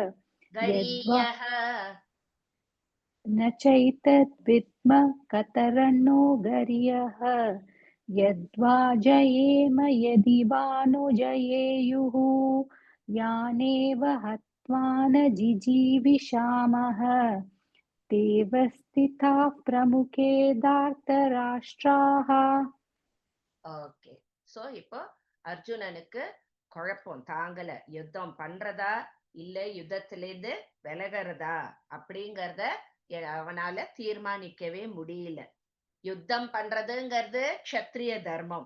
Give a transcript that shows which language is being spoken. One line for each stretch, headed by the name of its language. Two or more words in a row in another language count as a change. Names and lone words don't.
Sanskrit: न चैतद्विद्मः कतरन्नो गरीयः. यद्वा जयेम यदि वा नो जयेयुः. यानेव हत्वा न जिजीविषामः. तेव स्थिताः प्रमुखे धार्तराष्ट्राः.
Tamil: ஓகே. சோ இப்போ அர்ஜுனனுக்கு குழப்பம் தாங்கல, யுத்தம் பண்றதா இல்ல யுத்தத்திலேருந்து விலகிறதா அப்படிங்கறத அவனால தீர்மானிக்கவே முடியல. யுத்தம் பண்றதுங்கிறது க்ஷத்ரிய தர்மம்.